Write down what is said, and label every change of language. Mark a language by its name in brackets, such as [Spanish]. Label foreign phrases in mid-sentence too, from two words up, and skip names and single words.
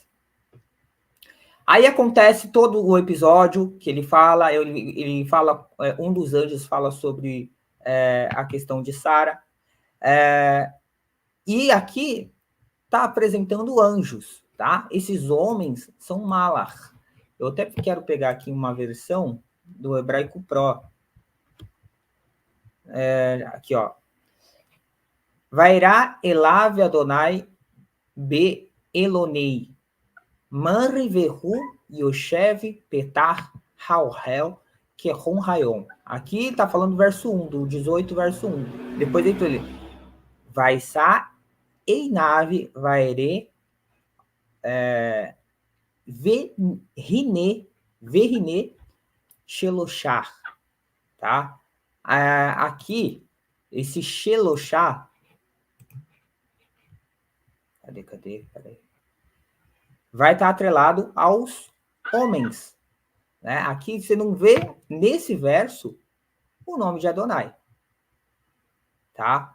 [Portuguese] Aí acontece todo o episódio que ele fala, um dos anjos fala sobre a questão de Sara, e aqui está apresentando anjos, tá? Esses homens são malar. Eu até quero pegar aqui uma versão do Hebraico Pro. Aqui, ó. [Hebrew] וירא אליו אדני באלני. ממרא והוא ישב פתח האהל כחם היום. [Portuguese] Aqui está falando do verso 1, do 18, verso 1. Depois ele vai [Hebrew] ישא עיניו וירא והנה שלשה, [Portuguese] tá? Aqui, esse sheloshar, cadê? Vai estar atrelado aos homens, né? Aqui você não vê nesse verso o nome de Adonai, tá?